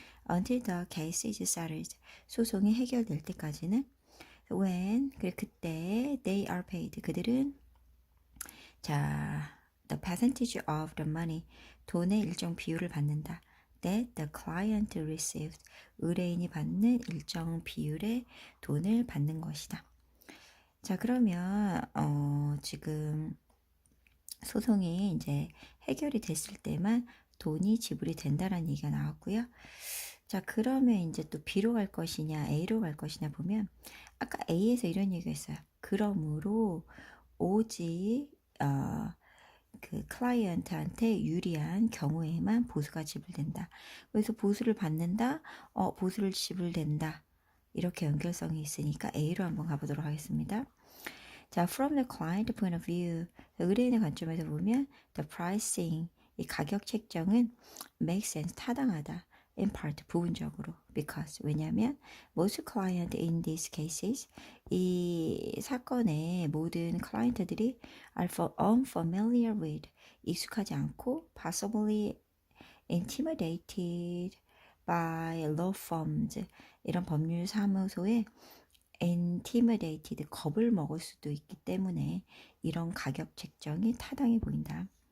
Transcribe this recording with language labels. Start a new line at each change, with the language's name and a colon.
English: Until the case is settled.
Korean: 소송이 해결될 때까지는.
English: When
Korean: 그때
English: they are paid.
Korean: 그들은 자,
English: the percentage of the money,
Korean: 돈의 일정 비율을 받는다.
English: That the client received,
Korean: 의뢰인이 받는 일정 비율의 돈을 받는 것이다. 자, 그러면 지금 소송이 이제 해결이 됐을 때만 돈이 지불이 된다라는 얘기가 나왔고요. 자, 그러면 이제 또 B로 갈 것이냐, A로 갈 것이냐 보면 아까 A에서 이런 얘기가 있어요. 그러므로 오직 그 클라이언트한테 유리한 경우에만 보수가 지불된다. 그래서 보수를 받는다, 보수를 지불된다. 이렇게 연결성이 있으니까 A로 한번 가보도록 하겠습니다. 자,
English: from the client point of view,
Korean: 의뢰인의 관점에서 보면
English: the pricing,
Korean: 이 가격 책정은
English: make sense,
Korean: 타당하다.
English: in part,
Korean: 부분적으로.
English: because,
Korean: 왜냐하면
English: most client in these cases,
Korean: 이 사건의 모든 클라이언트들이
English: are unfamiliar with,
Korean: 익숙하지 않고
English: possibly intimidated by law firms,
Korean: 이런 법률 사무소에 intimidated, 겁을 먹을 수도 있기 때문에 이런 가격 책정이 타당해 보인다.